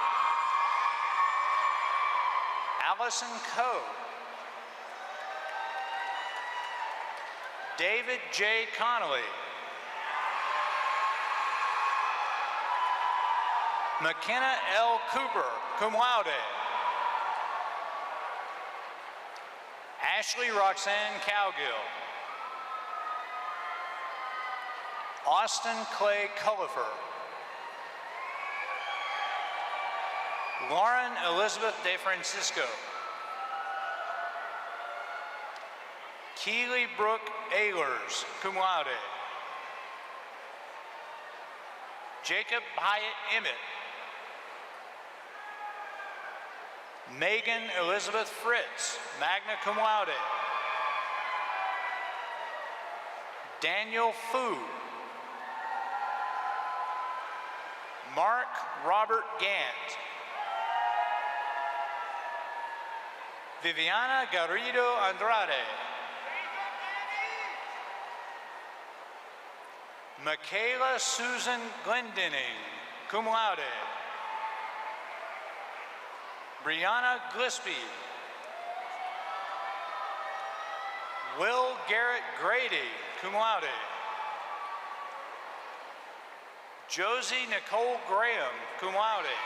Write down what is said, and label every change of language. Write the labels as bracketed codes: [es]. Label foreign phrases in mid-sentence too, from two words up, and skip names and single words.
[en] Allison Coe. David J. Connolly. McKenna L. Cooper, [la] cum laude. [en] Ashley Roxanne Cowgill. Austin Clay Cullifer. Lauren Elizabeth De Francisco. Keely Brooke Ehlers, [la] cum laude. [en] Jacob Hyatt Emmett. Megan Elizabeth Fritz, [la] magna cum laude. [en] Daniel Fu. Mark Robert Gant. Viviana Garrido Andrade. Michaela Susan Glendenning, [la] cum laude. [en] Brianna Gillespie. Will Garrett Grady, [la] cum laude. [en] Josie Nicole Graham, [la] cum laude.